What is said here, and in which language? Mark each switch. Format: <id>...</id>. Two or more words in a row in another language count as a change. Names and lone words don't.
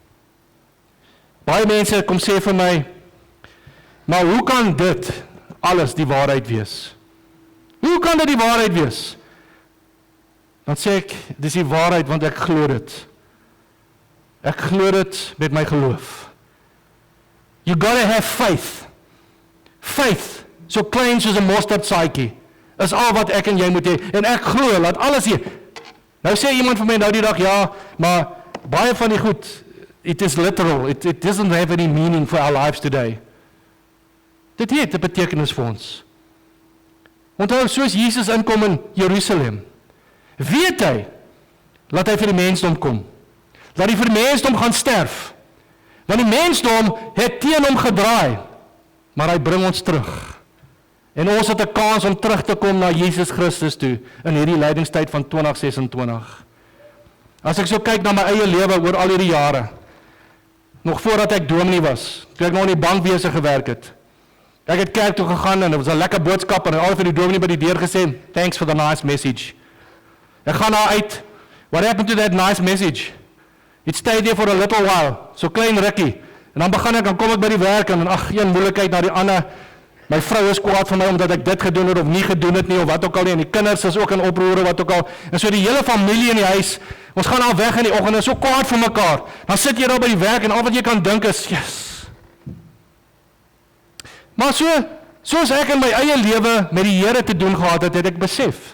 <af>Baie mense kom sê vir my, maar hoe kan dit alles die waarheid wees? Hoe kan dit die waarheid wees? Dan sê ek, dis die waarheid want ek glo dit. Ek glo dit met my geloof.</af> <en>You gotta have faith.</en> <af>Faith, so klein soos 'n mosterdsaadjie, is al wat ek en jy moet hê. En ek glo, laat alles hier. Nou sê iemand vir my nou die dag, ja, maar baie van die goed,</af> <en>it is literal, it doesn't have any meaning for our lives today.</en> <af>Dit het 'n betekenis vir ons. Onthou, soos Jesus inkom in Jerusalem, weet hy, laat hy vir die mensdom kom. Laat hy vir die mensdom gaan sterf. Want die mensdom het teen hom gedraai, maar hy bring ons terug. En ons het 'n kans om terug te kom na Jesus Christus toe, in hierdie lydingstyd van 2026. As ek so kyk na my eie lewe oor al hierdie jare, nog voordat ek dominee was, toe ek nog in die bank besig gewerk het, ek het kerk toe gegaan en dit was 'n lekker boodskap en al vir die dominee by die deur gesê,</af> <en>thanks for the nice message.</en> <af>Ek gaan daar uit,</af> <en>what happened to that nice message? It stayed there for a little while,</en> <af>so klein rukkie. En dan kom ek by die werk en ag, een moeilikheid na die ander. My vrou is kwaad vir my omdat ek dit gedoen het of nie gedoen het nie of wat ook al nie. En die kinders is ook in oproer wat ook al. En so die hele familie in die huis, ons gaan al weg in die oggend en so kwaad vir mekaar. Dan sit jy daar by die werk en al wat jy kan dink is, yes. Maar soos ek in my eie lewe met die Here te doen gehad het, het ek besef.</af>